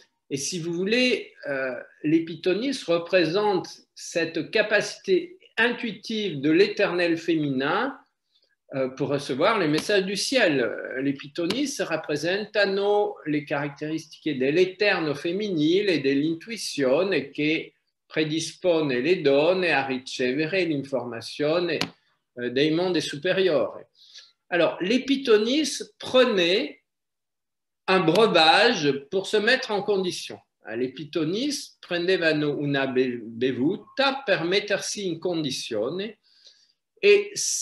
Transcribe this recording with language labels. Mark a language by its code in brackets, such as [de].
[fr] Et si vous voulez, les Pythonisses représentent cette capacité intuitive de l'éternel féminin pour recevoir les messages du ciel. [it] Les Pythonisses rappresentano le caratteristiche dell'eterno femminile e dell'intuizione che predispone le donne a ricevere l'informazione dei mondi supérieurs. [fr] Alors, les Pythonisses prenaient un breuvage pour se mettre en condition. [it] Les Pythonisses prendevano una bevuta per mettersi in condizione, e